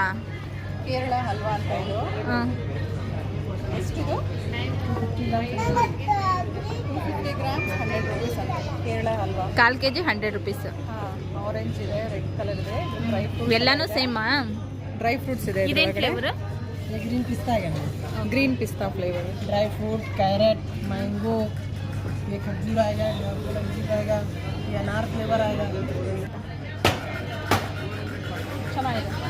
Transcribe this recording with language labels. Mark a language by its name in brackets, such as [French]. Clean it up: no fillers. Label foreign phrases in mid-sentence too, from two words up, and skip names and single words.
[Kannada] ಕೇರಳ ಹಲ್ವಾ ಅಂತ ಇದು. ಎಷ್ಟಿದು? 250 ಗ್ರಾಮ್ಸ್ 100 ರೂಪೀಸ್ ಅಂತ. ಕೇರಳ ಹಲ್ವಾ 1/4 kg 100 ರೂಪೀಸ್. ಆರೆಂಜ್ ಇದೆ, [English] red color [Kannada] ಇದೆ, [English] dry fruits [Kannada] ಎಲ್ಲನೂ ಸೇಮಾ? [English] dry fruits [Kannada] ಇದೆ. ಇದೇನು ಫ್ಲೇವರ್? [Hindi] ये ग्रीन पिस्ता है क्या? ग्रीन पिस्ता फ्लेवर, [English] dry fruit, [Hindi] कैरेट, मैंगो, ये खजूर आएगा, खजूर आएगा, ये अनार फ्लेवर आएगा. [Kannada] ಚೆನ್ನಾಗಿದೆ.